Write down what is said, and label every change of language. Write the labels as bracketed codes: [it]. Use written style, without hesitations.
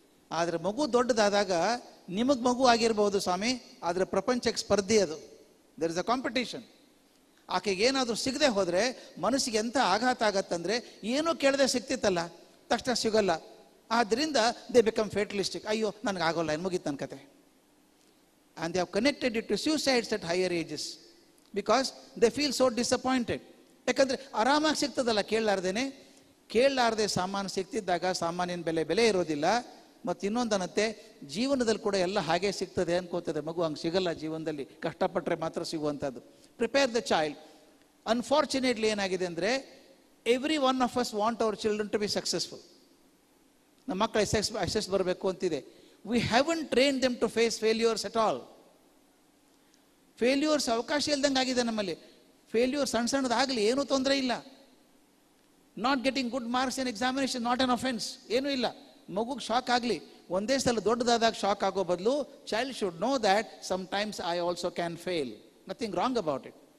[kn] ಆದರೆ ಮಗು ದೊಡ್ಡದಾದಾಗ ನಿಮಗೆ ಮಗು ಆಗಿರ್ಬೋದು ಸ್ವಾಮಿ, ಆದರೆ ಪ್ರಪಂಚಕ್ಕೆ ಸ್ಪರ್ಧೆ ಅದು. [en] There is a competition. [kn] ಆಕೆಗೆ ಏನಾದರೂ ಸಿಗದೆ ಹೋದರೆ ಮನಸ್ಸಿಗೆ ಎಂಥ ಆಘಾತ ಆಗತ್ತಂದರೆ, ಏನೂ ಕೇಳದೆ ಸಿಗ್ತಿತ್ತಲ್ಲ ತಕ್ಷಣ ಸಿಗೋಲ್ಲ. ಆದ್ದರಿಂದ [en] They become fatalistic. [kn] ಅಯ್ಯೋ ನನಗಾಗೋಲ್ಲ, ಏನು ಮುಗೀತು ನನ್ನ ಕತೆ. [en] And they have connected it to suicides at higher ages because they feel so disappointed. [kn] ಯಾಕಂದರೆ ಆರಾಮಾಗಿ ಸಿಗ್ತದಲ್ಲ ಕೇಳಲಾರ್ದೆ ಸಾಮಾನು ಸಿಗ್ತಿದ್ದಾಗ ಸಾಮಾನಿನ ಬೆಲೆ ಇರೋದಿಲ್ಲ. ಮತ್ತು ಇನ್ನೊಂದು ಅನ್ನತ್ತೆ, ಜೀವನದಲ್ಲಿ ಕೂಡ ಎಲ್ಲ ಹಾಗೆ ಸಿಗ್ತದೆ ಅನ್ಕೋತದೆ ಮಗು. ಹಂಗೆ ಸಿಗಲ್ಲ ಜೀವನದಲ್ಲಿ, ಕಷ್ಟಪಟ್ಟರೆ ಮಾತ್ರ ಸಿಗುವಂಥದ್ದು. [en] Prepare the child. Unfortunately [kn] ಏನಾಗಿದೆ ಅಂದರೆ, [en] Every one of us want our children to be successful. [kn] ನಮ್ಮ ಮಕ್ಕಳು ಎಸ್ ಬರಬೇಕು ಅಂತಿದೆ. [en] We haven't trained them to face failures at all. [kn] Failures ಅವಕಾಶ ಇಲ್ದಂಗೆ ಆಗಿದೆ ನಮ್ಮಲ್ಲಿ. ಫೇಲ್ಯೂರ್ ಸಣ್ಣದಾಗಲಿ ಏನೂ ತೊಂದರೆ ಇಲ್ಲ. [en] not getting good marks in examination not an offence, [kn] ಏನೂ ಇಲ್ಲ. ಮಗುಗೆ ಶಾಕ್ ಆಗಲಿ, ಒಂದೇ ಸಲ ದೊಡ್ಡದಾದಾಗ ಶಾಕ್ ಆಗೋ ಬದಲು [en] Child should know that sometimes I also can fail, nothing wrong about it.